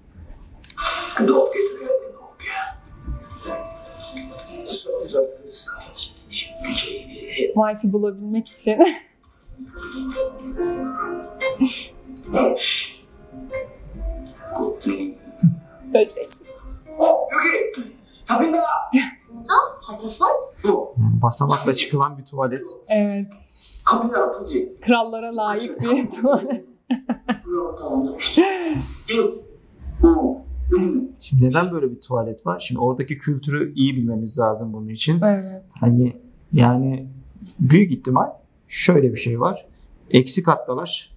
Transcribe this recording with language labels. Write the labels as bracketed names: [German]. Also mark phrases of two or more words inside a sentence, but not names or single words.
[Turkish] Wi-Fi bulabilmek için. Böcek. [Korean] 여기 잡힌다. 진짜? 잡혔어? [Turkish] Yani basamakla çıkılan bir tuvalet. Evet. [Korean] 커피나 푸지. [Turkish] Krallara layık bir tuvalet. Şimdi neden böyle bir tuvalet var? Şimdi oradaki kültürü iyi bilmemiz lazım bunun için. Evet. Hani yani büyük ihtimal şöyle bir şey var. Eksi kattalar.